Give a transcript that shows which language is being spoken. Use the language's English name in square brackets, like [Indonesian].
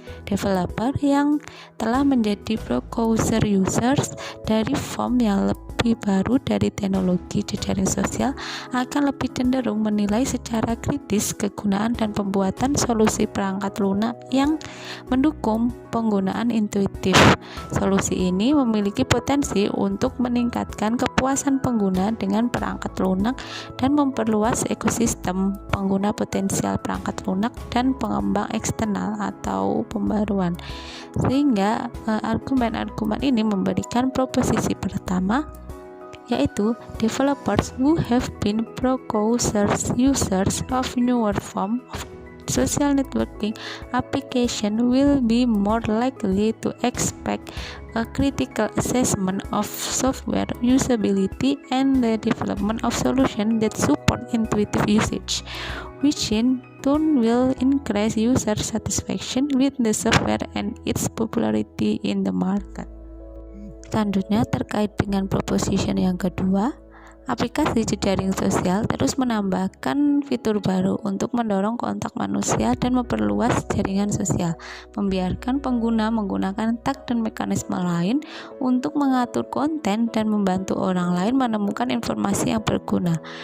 [Indonesian] Developer yang telah menjadi precursor users dari form yang lebih baru dari teknologi jejaring sosial akan lebih cenderung menilai secara kritis kegunaan dan pembuatan solusi perangkat lunak yang mendukung penggunaan intuitif. Solusi ini memiliki potensi untuk meningkatkan kepuasan pengguna dengan perangkat lunak dan memperluas ekosistem pengguna potensial perangkat lunak dan pengembang eksternal atau pembaruan. Sehingga argumen-argumen ini memberikan proposisi pertama, yaitu [English] developers who have been precursors users of newer form of social networking application will be more likely to expect a critical assessment of software usability and the development of solutions that support intuitive usage, which in turn will increase user satisfaction with the software and its popularity in the market. [Indonesian] Selanjutnya terkait dengan proposition yang kedua, aplikasi jejaring sosial terus menambahkan fitur baru untuk mendorong kontak manusia dan memperluas jaringan sosial, membiarkan pengguna menggunakan tag dan mekanisme lain untuk mengatur konten dan membantu orang lain menemukan informasi yang berguna.